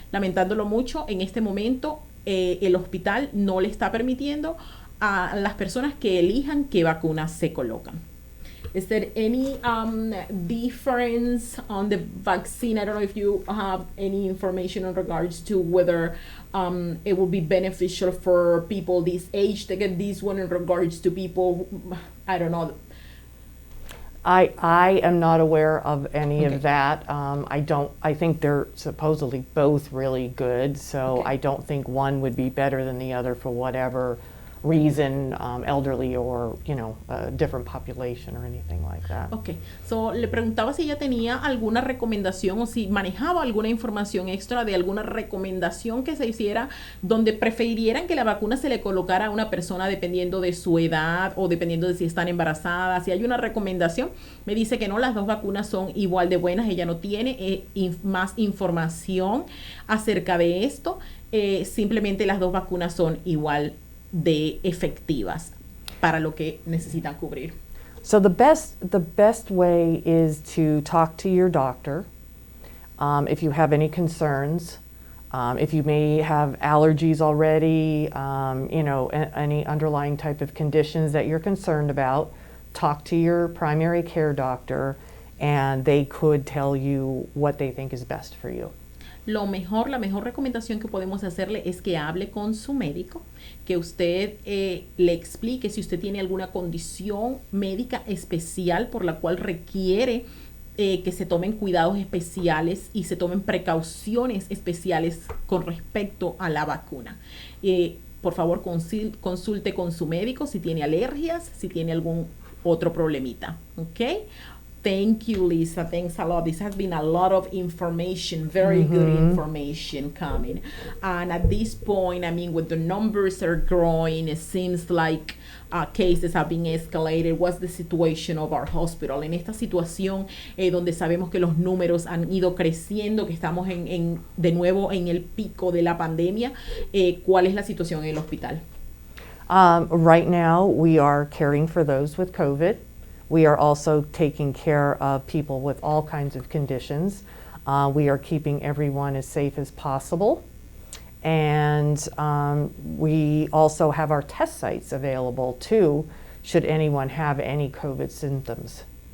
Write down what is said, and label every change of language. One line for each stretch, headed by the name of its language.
Spanish: Lamentándolo mucho, en este momento el hospital no le está permitiendo a las personas que elijan qué vacunas se colocan.
English: Is there any difference on the vaccine? I don't know if you have any information in regards to whether it will be beneficial for people this age to get this one in regards to people, I don't know. I am not aware of any of that. I think they're supposedly both really good, so I don't think one would be better than the other for whatever reason, elderly or, a different population or anything like that. Okay, so
Spanish: le preguntaba si ella tenía alguna recomendación o si manejaba alguna información extra de alguna recomendación que se hiciera donde preferieran que la vacuna se le colocara a una persona dependiendo de su edad o dependiendo de si están embarazadas. Si hay una recomendación, me dice que no, las dos vacunas son igual de buenas. Ella no tiene más información acerca de esto. Simplemente las dos vacunas son igual de efectivas para lo que necesitan cubrir.
English: So the best way is to talk to your doctor if you have any concerns, if you may have allergies already, any underlying type of conditions that you're concerned about. Talk to your primary care doctor, and they could tell you what they think is best for you.
Spanish: La mejor recomendación que podemos hacerle es que hable con su médico, que usted le explique si usted tiene alguna condición médica especial por la cual requiere que se tomen cuidados especiales y se tomen precauciones especiales con respecto a la vacuna. Por favor, consulte con su médico si tiene alergias, si tiene algún otro problemita.
English: ¿Ok? Thank you, Lisa. Thanks a lot. This has been a lot of information, very good information coming. And at this point, I mean, when the numbers are growing, it seems like cases have been escalated. What's the situation of our hospital?
Spanish: En esta situación donde sabemos que los números han ido creciendo, que estamos de nuevo en el pico de la pandemia, ¿cuál es la situación en el hospital?
English: Right now, we are caring for those with COVID. We are also taking care of people with all kinds of conditions. We are keeping everyone as safe as possible. And we also have our test sites available too, should anyone have any COVID symptoms.